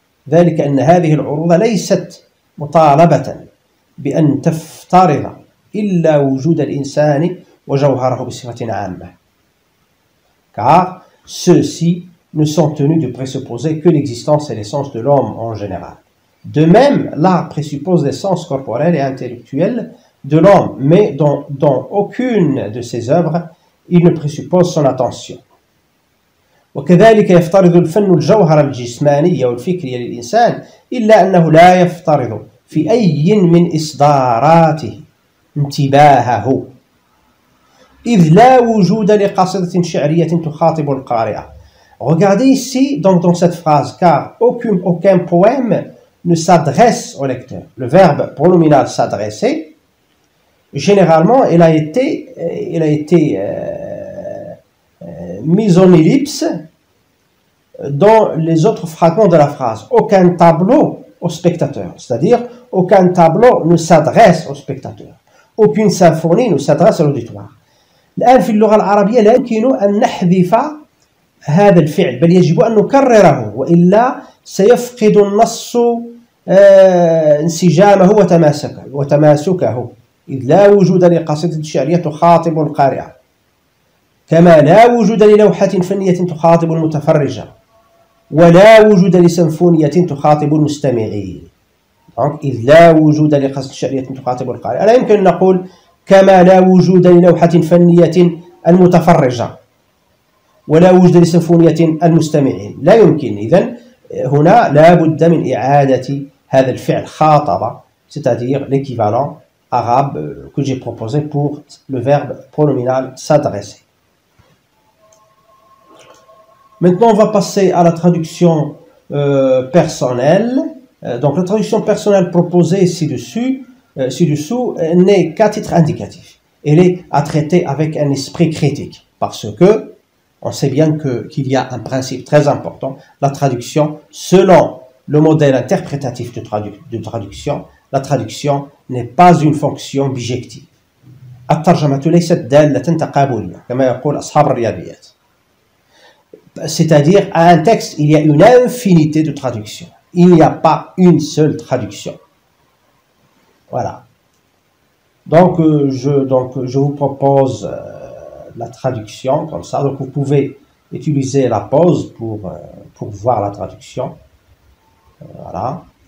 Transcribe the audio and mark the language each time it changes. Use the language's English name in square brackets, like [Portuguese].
[Arabic] ذلك أن هذه العروض ليست مطالبة بأن تفترض إلا وجود الإنسان وجوهره بصفة عامة. [French] Car ceux-ci ne sont tenus de présupposer que l'existence et l'essence de l'homme en général. De même, l'art présuppose l'essence corporelle et intellectuelle de l'homme, mais dans aucune de ses œuvres, il ne présuppose son attention. [Arabic] وكذلك يفترض الفن الجوهر الجسماني والفكري للإنسان إلا أنه لا يفترض في أي من إصداراته انتباهه إذ لا وجود لقصيدة شعرية تخاطب القارئة. [French] Regardez ici, donc dans cette phrase, car aucun poème ne s'adresse au lecteur. Le verbe pronominal s'adresser, généralement, il a été mis en ellipse dans les autres fragments de la phrase. Aucun tableau au spectateur, c'est-à-dire aucun tableau ne s'adresse au spectateur. Aucune symphonie ne s'adresse à l'auditoire. [Arabic] الآن في اللغة العربية لا يمكن أن نحذف هذا الفعل بل يجب أن نكرره وإلا سيفقد النص انسجامه وتماسكه إذ لا وجود لقصيدة شعرية تخاطب القارئة كما لا وجود للوحة فنية تخاطب المتفرجة ولا وجود لسيمفونية تخاطب المستمعين. Donc, إذ لا وجود لقصيدة شعرية تخاطب القارئة لا يمكن أن نقول كما لا وجود للوحة فنية المتفرجة ولا وجود لسيمفونية المستمعين. لا يمكن. إذن هنا لا بد من إعادة هذا الفعل خاطب, [French] c'est-à-dire l'équivalent arabe que j'ai proposé pour le verbe pronominal s'adresser. Maintenant, on va passer à la traduction personnelle. Donc, la traduction personnelle proposée ci-dessous n'est qu'à titre indicatif. Elle est à traiter avec un esprit critique, parce que on sait bien qu'il y a un principe très important, la traduction selon le modèle interprétatif de traduction. La traduction n'est pas une fonction bijective. [Arabic] الترجمة ليست دالة تقابلية كما يقول أصحاب الرياضيات. [French] C'est-à-dire, à un texte, il y a une infinité de traductions. Il n'y a pas une seule traduction. Voilà. Donc, je vous propose la traduction comme ça. Donc, vous pouvez utiliser la pause pour voir la traduction. Voilà.